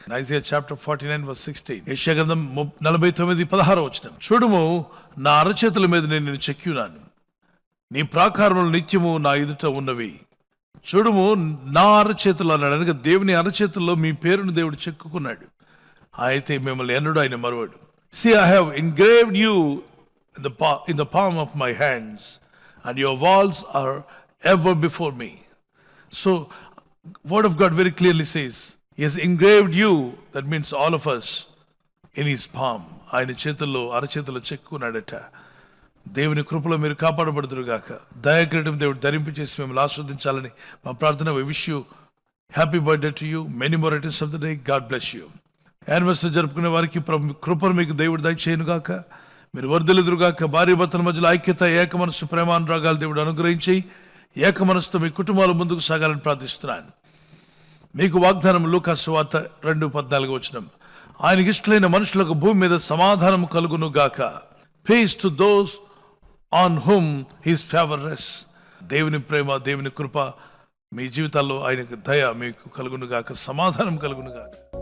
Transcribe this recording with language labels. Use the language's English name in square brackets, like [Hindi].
[English] Isaiah chapter 49 verse 16. [Telugu] యెషయా గ్రంథం 49:16. చూడుము, నా అరచేతుల మీద నేను నిన్ను చెక్కియున్నాను, నీ ప్రాకారములు నిత్యము నా ఎదుట ఉన్నవి. చూడుము, నా అరచేతులు అన్నాడు. అనగా దేవుని అరచేతుల్లో మీ పేరును దేవుడు చెక్కుకున్నాడు. అయితే మిమ్మల్ని ఎన్నడూ ఆయన మరువడు. [English] See, I have engraved you in the palm of my hands, and your walls are ever before me. So Word of God very clearly says He has engraved you, that means all of us, in His palm. [Telugu] ఆయన చేతుల్లో, అరచేతుల్లో చెక్కున్నాడట. దేవుని కృపలో మీరు కాపాడబడుదురుగాక. దయాకిరీటం దేవుడు ధరింపి చేసి మిమ్మల్ని ఆస్వాదించాలని మా ప్రార్థన. [English] We wish you happy birthday to you, many more returns of the day. God bless you. [Telugu] Anniversary జరుపుకునే వారికి కృపను మీకు దేవుడు దయచేయునుగాక. మీరు వర్ధిల్లుదురుగాక. భార్య భర్తల మధ్యలో ఐక్యత, ఏక మనస్సు, ప్రేమానురాగాలు దేవుడు అనుగ్రహించి ఏక మనస్సుతో మీ కుటుంబాలు ముందుకు సాగాలని ప్రార్థిస్తున్నాను. మీకు వాగ్దానం లూకా సువార్త 2:14 ఆయనకి ఇష్టలైన మనుషులకు భూమి మీద సమాధానం కలుగును గాక. [English] Peace to those on whom his favor rests. [Telugu] దేవుని ప్రేమ, దేవుని కృప మీ జీవితాల్లో, ఆయనకు దయ మీకు కలుగును గాక, సమాధానం కలుగును గాక.